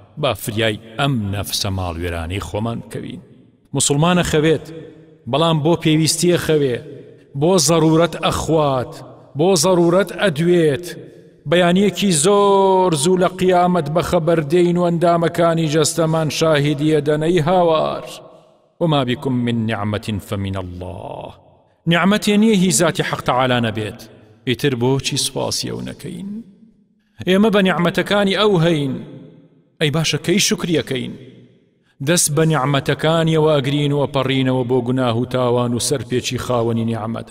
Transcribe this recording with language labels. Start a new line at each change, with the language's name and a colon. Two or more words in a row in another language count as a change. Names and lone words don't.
Central Kurdish: با فریای ئەم نەفسە ماڵوێرانەی خۆمان بکەوین. موسڵمانە خەوێت، بەڵام بۆ پێویستیە خەوێ، بۆ زەرورەت ئەخوات، بۆ زەرورەت ئەدوێت. بەیانیەکی زۆر زوو لە قیامەت بە خەبەر دێین و ئەندامەکانی جەستەمان شاهیدیە دەنەی هاوار.
Arabic: وما بكم من نعمة فمن الله.
Central Kurdish: نیعمەتێ نییە هی ذاتی حەق تەعالا نەبێت. ئیتر بۆچی سوپاسی ئەو نەکەین؟ ئێمە بە نیعمەتەکانی ئەو هەین. ئەی باشە کەی شکریەکەین؟ دەست بە نیعمەتەکانیەوە ئەگرین و ئەپەڕینەوە بۆ گوناه و تاوان و سەرپێچی خاوەنی نیعمەت.